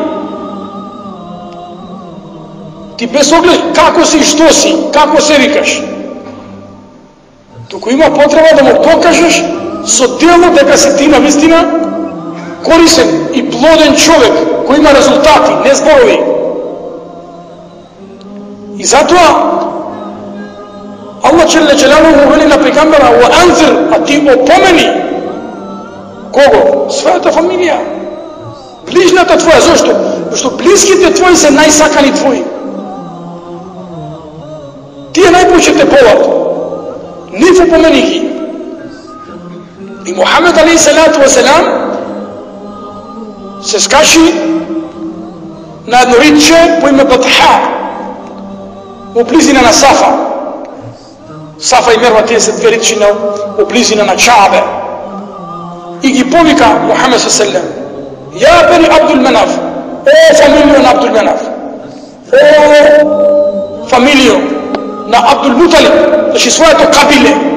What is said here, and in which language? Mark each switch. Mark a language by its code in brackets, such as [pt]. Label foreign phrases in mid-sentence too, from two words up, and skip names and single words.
[mk] Ти без оглед како си и што си, како се викаш. Туку има потреба да му покажеш со дело дека си ти навистина корисен и плоден човек кој има резултати, не зборови. И затоа [ar] الله جل جلاله [mk] вели на пејгамбера: [ar] "وأنذر", [mk] а ти опомени. Кого? Својата фамилија. Ближната твоја. Зошто? Зашто блиските твои се најсакани твои. Тие најповеќе те болат. Нив опомени ги. И Мухамед [ar] عليه الصلاة والسلام [mk] се скаши на едно риче по име Батха во близина на Сафа. Сафа и Мерва, тие се две ричина во близина на Чаабе. И ги повика Мухамед [ar] صلى الله عليه: "يا بني عبد مناف, [mk] о фамилијо на Абдул Манаф, о фамилијо на Абдул Муталиб", значи своето кабиле.